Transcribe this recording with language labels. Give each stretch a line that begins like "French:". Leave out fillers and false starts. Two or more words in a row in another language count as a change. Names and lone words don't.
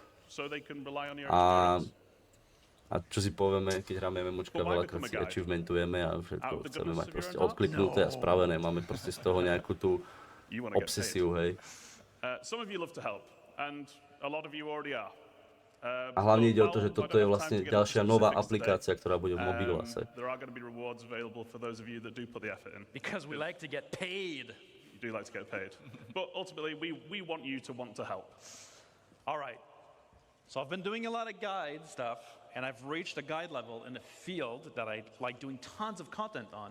Slovak: A čo si povieme, keď hráme MMOčka, veľakrát si achievementujeme a všetko chceme mať proste odkliknuté a spravené. Máme proste z toho nejakú tú obsesiu, hej. A hlavne ide o to, že toto je vlastne ďalšia nová aplikácia, ktorá bude v mobilase.
English: Because we like to get paid. You do like to get paid. But ultimately, we want you to want to help. All right. So I've been doing a lot of guide stuff, and I've reached a guide level in a field that I like doing tons of content on.